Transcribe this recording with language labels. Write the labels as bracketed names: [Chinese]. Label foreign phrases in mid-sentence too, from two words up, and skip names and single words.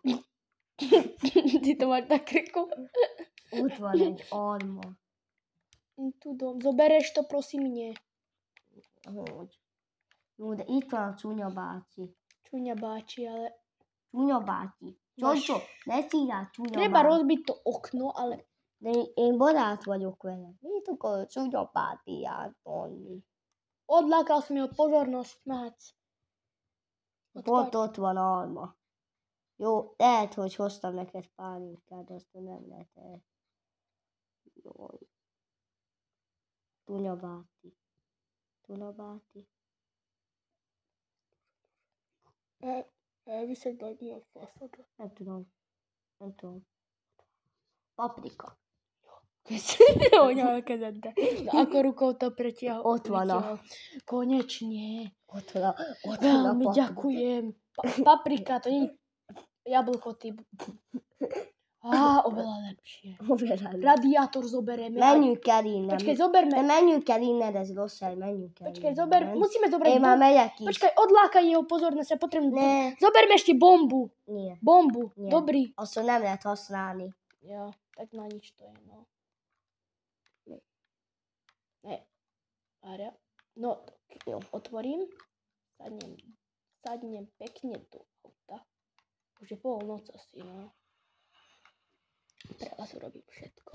[Slovak] Ty to máš na krku. [Hungarian] Ott van egy alma. Tudom, [Slovak] zobereš to, prosím, nie. [Hungarian] Hogy? Jó, de itt van a csúnya bácsi. Čuňa báči, [Slovak] ale... [Hungarian] Csúnya bácsi. Csocsó, ne szívjál csúnya [Slovak] Treba [Hungarian] bácsi. [Slovak] rozbiť to okno, ale... [Hungarian] De én barát vagyok vele. Mit akar a csúnya bátyját tolni? [Slovak] Odlákal som jeho pozornosť, [Hungarian] Mác. Pont ott van alma. Jó, lehet, hogy hoztam neked pálinkát, de azt nem lehet el. Jaj. Tunabáti. Elviszed, vagy mi a faszodra? Nem tudom. Paprika. Hoď a kezedbe. [Slovak] No ako rukou to pretiahol. [Hungarian] Ott van a... [Slovak] Konečne. [Hungarian] Ott van a [Slovak] Veľmi [Hungarian] paprika. [Slovak] ďakujem. Paprika, to nie je jablko typ. Oveľa lepšie. Radiátor zoberieme. [Hungarian] Menjünk el innen. [Slovak] Počkej, zoberme. [Hungarian] De menjünk el innen, ez rossz hely, menjünk el [Slovak] Počkej, [Hungarian] innen. [Slovak] musíme zobrať [Hungarian] Én már megyek is. [Slovak] Počkaj, odlákaj jeho pozornosť, ja potrebujem... Ne. Zoberme ešte bombu. Nie. Bombu, Nie. dobrý. [Hungarian] Azt nem lehet használni. [Slovak] Ja, tak na nič to je, no. Ne. Ária. No, tak jo, otvorím. Sadnem pekne do auta. Už je polnoc asi, no. Pre vás urobím všetko.